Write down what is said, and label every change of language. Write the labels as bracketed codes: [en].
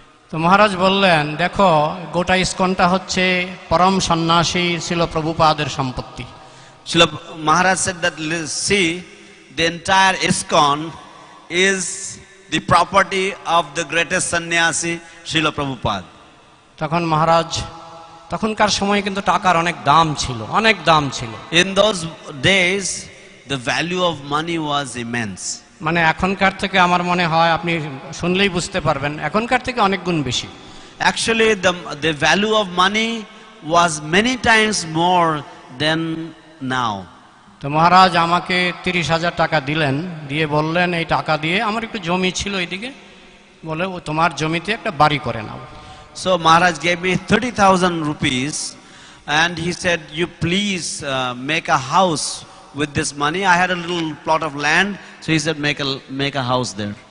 [bn] তো মহারাজ বললেন, দেখো গোটা ইস্কনটা হচ্ছে পরম সন্ন্যাসী ছিল প্রভুপাদের সম্পত্তি। [en] Maharaj said that, see, the entire ISKCON is the property of the greatest sannyasi, Srila Prabhupada. [bn] তখন মহারাজ, তখনকার সময় কিন্তু টাকার অনেক দাম ছিল, অনেক দাম ছিল। [en] In those days, the value of money was immense. [bn] মানে এখনকার থেকে আমার মনে হয়, আপনি শুনলেই বুঝতে পারবেন, এখনকার থেকে অনেক গুণ বেশি। [en] Actually, the value of money was many times more than now. [bn] তো মহারাজ আমাকে 30,000 টাকা দিলেন, দিয়ে বললেন এই টাকা দিয়ে, আমার একটু জমি ছিল এইদিকে, বলে ও তোমার জমিতে একটা বাড়ি করে নাও। [en] So Maharaj gave me 30,000 rupees and he said, you please make a house with this money. I had a little plot of land, so he said make a house there.